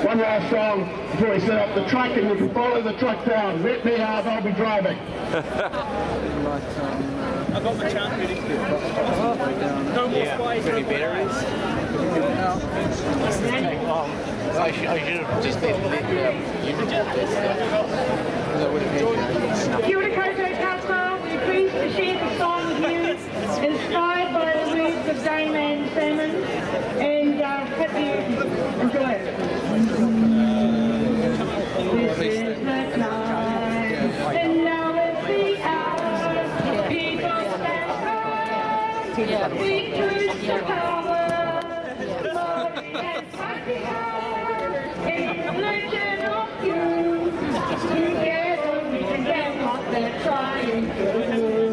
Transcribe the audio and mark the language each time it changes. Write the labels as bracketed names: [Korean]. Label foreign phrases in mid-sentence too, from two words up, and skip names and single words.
[English] one last song before we set up the truck, and you can follow the truck down. Let me out, I'll be driving. I've got my chant ready. No more spies, no bearers. I should have just let [Māori] Kia ora koutou [English] Council, we're pleased to share the song with you, inspired by the words of Dame and Salmon, and hope you enjoy it. This is the time, and now it's the hour, people stand up, we choose the power, glory and fighting hard, in religion of you, together we can get what they're trying to do.